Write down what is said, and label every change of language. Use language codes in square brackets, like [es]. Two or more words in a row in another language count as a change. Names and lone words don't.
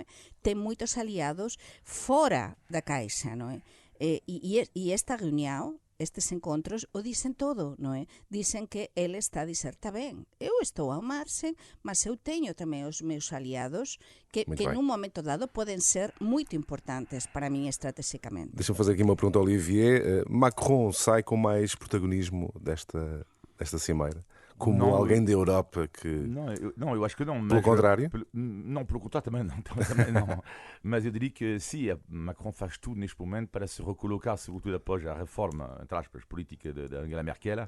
[gl] Ten moitos aliados fora da caixa, non é? E esta reunión, estes encontros, o dicen todo, non é? Dicen que ele [pt] está a dizer, [gl] está ben, eu estou ao marxen, mas eu teño tamén os meus aliados que nun momento dado poden ser moito importantes para min estrategicamente. [pt] Deixa-me fazer aqui uma pergunta ao Olivier. Macron sai com mais protagonismo desta cimeira? Como alguém da Europa que... Não, eu acho que não. Pelo contrário? Não, pelo contrário também não. Mas eu diria que sim, Macron faz tudo neste momento para se recolocar, sobretudo após a reforma, entre aspas, política de Angela Merkel.